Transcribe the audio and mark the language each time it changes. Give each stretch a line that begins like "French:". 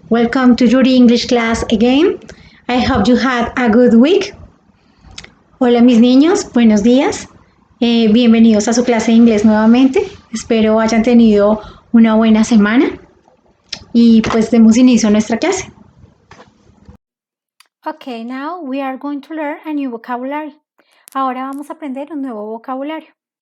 English: Welcome to your English class again. I hope you had a good week.
Spanish: Hola, mis niños. Buenos días. Bienvenidos a su clase de inglés nuevamente. Espero hayan tenido una buena semana. Y pues demos inicio a nuestra clase.
English: Okay, now we are going to learn a new vocabulary.
Spanish: Ahora vamos a aprender un nuevo vocabulario.